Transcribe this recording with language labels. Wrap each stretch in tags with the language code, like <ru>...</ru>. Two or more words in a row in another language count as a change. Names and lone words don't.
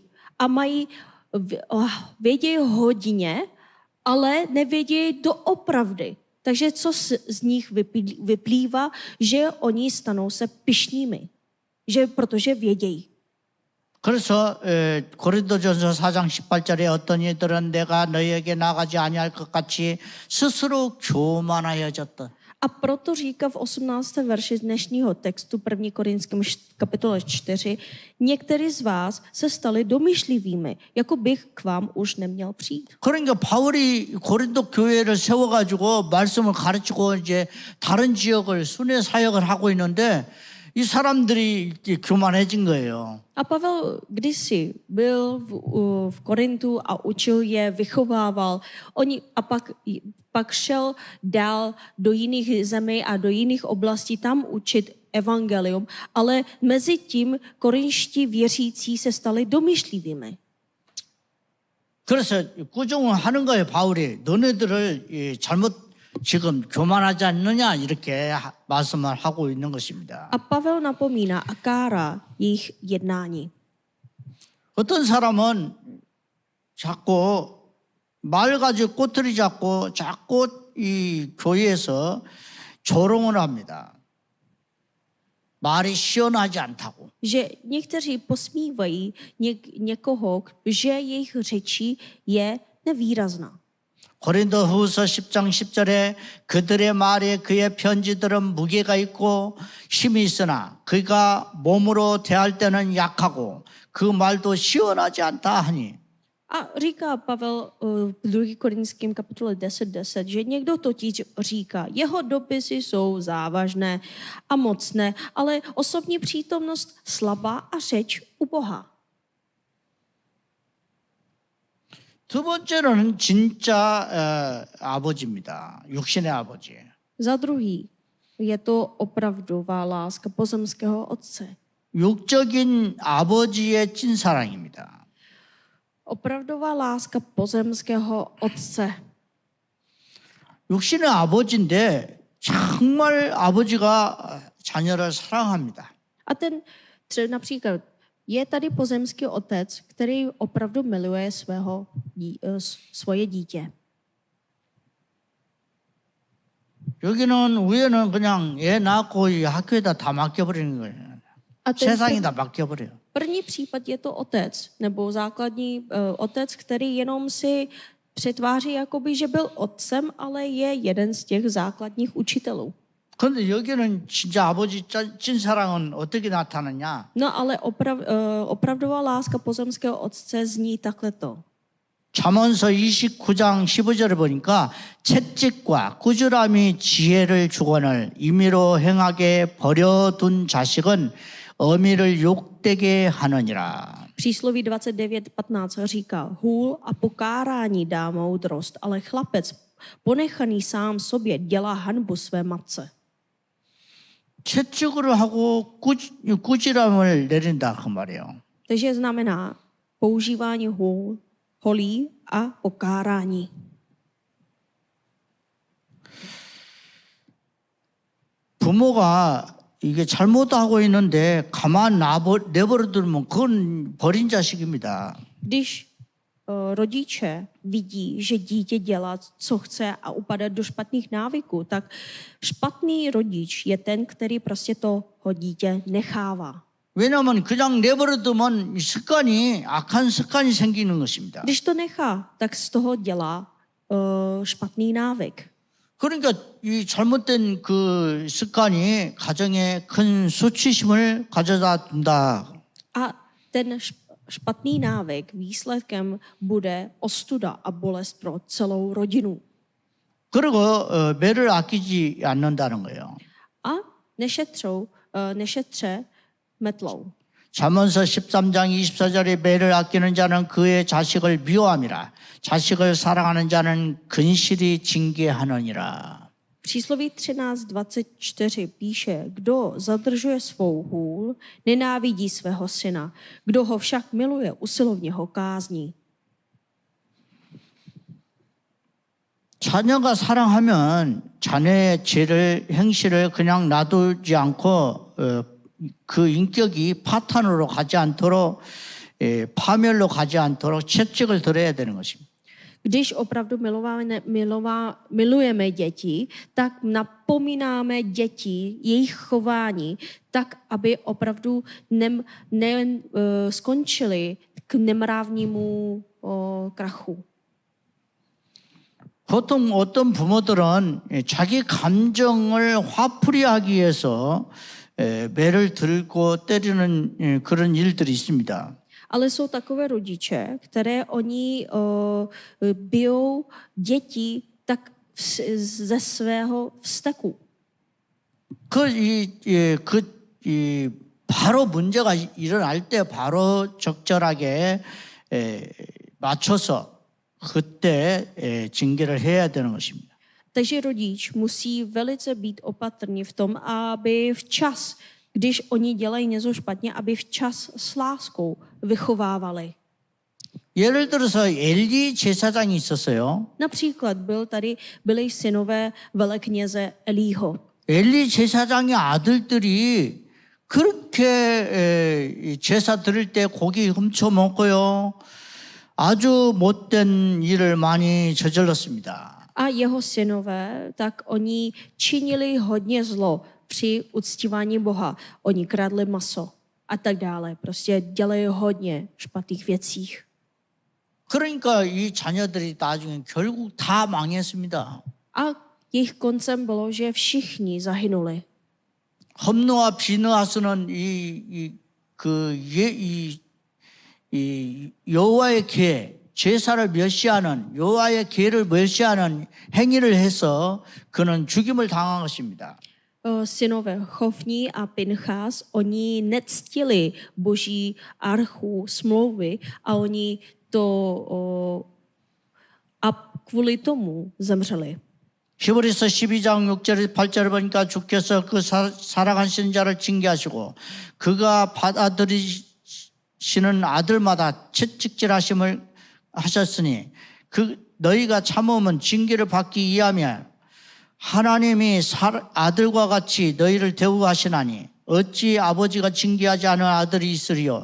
<cs>A vědějí hodně, ale nevědějí doopravdy. Takže co z nich vyplývá, že oni stanou se pyšnými, protože vědějí.</cs> <ko>그래서 고린도전서 4장 18절에 어떤 이들은 내가 너희에게 나가지 아니할 것 같이 스스로 교만하여졌다.</ko> <cs>A proto říká v 18. verši dnešního textu 1. Korinským kapitole 4, někteří z vás se stali domýšlivými, jako bych k vám už neměl přijít.</cs> <ko>그러니까 바울이 고린도 교회를 세워가지고 말씀을 가르치고 이제 다른 지역을 순회 사역을 하고 있는데 이 사람들이 교만해진 거예요.</ko> <cs>A Pavel kdysi byl v Korintu a učil je, vychovával. Pak šel dál do jiných zemí a do jiných oblastí tam učit evangelium, ale mezi tím korinští věřící se stali domýšlivými.</cs> <ko>그래서 꾸중을 하는 거예요, 바울이. 너네들을 잘못 지금 교만하지 않느냐 이렇게 말씀을 하고 있는 것입니다.</ko> <cs>A Pavel napomíná a kárá jejich jednání.</cs> <ko>어떤 사람은 자꾸 말 가지고 꼬투리 잡고 자꾸 이 교회에서 조롱을 합니다. 말이 시원하지 않다고.</ko> <cs>Že někteří posmívají někoho, že jejich řečí je nevýrazná.</cs> <ko>고린도후서 10장 10절에 그들의 말에 그의 편지들은 무게가 있고 힘이 있으나 그가 몸으로 대할 때는 약하고 그 말도 시원하지 않다 하니.</ko> <cs>A říká Pavel v 2. Korinským kapitole 10:10, že někdo totiž říká, jeho dopisy jsou závažné a mocné, ale osobní přítomnost slabá a řeč ubohá.</cs> <ko>두 번째로는 진짜 아버지입니다. 육신의 아버지.</ko> <cs>Za druhý je to opravdová láska pozemského otce.</cs> <ko>육적인 아버지의 찐사랑입니다.</ko> <cs>Opravdová láska pozemského otce.</cs> <ko>육신의 아버지인데 정말 아버지가 자녀를 사랑합니다.</ko> <cs>A například je tady pozemský otec, který opravdu miluje svoje dítě.</cs> <ko>여기는 위에는 그냥 애 낳고 이 학교에다 다 맡겨버리는 거예요.</ko> <cs>A</cs> <ko>세상에다 맡겨버려요.</ko> <cs>první případ je to otec, nebo základní otec, který jenom si přetváří, jakoby, že byl otcem, ale je jeden z těch základních učitelů.</cs> <ko>그런데 여기는 진짜 아버지 찐사랑은 어떻게 나타나냐?</ko> <cs>No ale opravdová láska pozemského otce zní takhle.</cs> <ko>잠언서 29장 15절을 보니까 채찍과 꾸지람이 지혜를 주거늘 임의로 행하게 버려둔 자식은 어미를 욕되게 하느니라.</ko> <cs>Přísloví 29:15 říká, hůl a pokárání dá moudrost, ale chlapec ponechaný sám sobě dělá hanbu své matce.</cs> <ko>채찍으로 하고 꾸지람을 내린다 그 말이에요.</ko> <cs>Takže znamená používání holí a pokárání.</cs> <ko>부모가 이게 잘못하고 있는데 가만 내버려두면 그건 버린 자식입니다.</ko> <cs>Když rodiče vidí, že dítě dělá, co chce a upadá do špatných návyků, tak špatný rodič je ten, který prostě toho dítě nechává.</cs> <ko>왜냐하면 그냥 내버려두면 악한 습관이 생기는 것입니다.</ko> <cs>Když to nechá, tak z toho dělá špatný návyk.</cs> <ko>그러니까 이 잘못된 그 습관이 가정에 큰 수치심을 가져다 둔다.</ko> <cs>A ten špatný návyk výsledkem bude ostuda a bolest pro celou rodinu.</cs> <ko>그리고 매를 아끼지 않는다는 거예요.</ko> <cs>A nešetře metlou.</cs> <ko>잠언서 13장 24절에 매를 아끼는 자는 그의 자식을 미워함이라. 자식을 사랑하는 자는 근실히 징계하느니라.</ko> <cs>Přísloví 13:24 píše, kdo zadržuje svou hůl, nenávidí svého syna, kdo ho však miluje, usilovně ho kázní.</cs> <ko>자녀가 사랑하면 자녀의 행실을 그냥 놔두지 않고 그 인격이 파탄으로 가지 않도록 파멸로 가지 않도록 채찍을 들어야 되는 것입니다.</ko> <cs>Když opravdu milujeme děti, tak napomínáme děti, jejich chování, tak, aby opravdu skončili k nemravnímu krachu.</cs> <ko>보통 어떤 부모들은 자기 감정을 화풀이하기 위해서 매를 들고 때리는 그런 일들이 있습니다.</ko> <cs>Ale jsou takové rodiče, které oni bijou děti tak ze svého vzteku.</cs> <ko>바로 문제가 일어날 때 바로 적절하게 맞춰서 그때 징계를 해야 되는 것입니다.</ko> <cs>Takže rodič musí velice být opatrný v tom, aby včas, když oni dělají něco špatně, aby včas s láskou vychovávali.</cs> <ko>예를 들어서 엘리 제사장이 있었어요.</ko> <cs>Například byli synové velekněze Elího.</cs> <ko>엘리 제사장의 아들들이 그렇게 제사 드릴 때 고기 훔쳐 먹고요. 아주 못된 일을 많이 저질렀습니다.</ko> <cs>A jeho synové, tak oni činili hodně zlo při uctívání Boha. Oni kradli maso a tak dále. Prostě dělají hodně špatných věcí.</cs> <ko>그러니까 이 자녀들이 나중에 결국 다 망했습니다.</ko> <cs>A jejich koncem bylo, že všichni zahynuli.</cs> <ko>험느와 비느하스는 이 여호와의 궤, 제사를 멸시하는 여호와의 궤를 멸시하는 행위를 해서 그는 죽임을 당한 것입니다.</ko> <cs>Synové Chofní a Pinchas, oni nectili Boží archu smlouvy a oni a kvůli tomu zemřeli.</cs> <ko>히브리서 12장 6절 8절을 보니까 주께서 그 살아가신 자를 징계하시고 그가 받아들이시는 아들마다 채찍질하심을 하셨으니 너희가 참으면 징계를 받기 위하며 하나님이 아들과 같이 너희를 대우하시나니 어찌 아버지가 징계하지 않은 아들이 있으리요.</ko>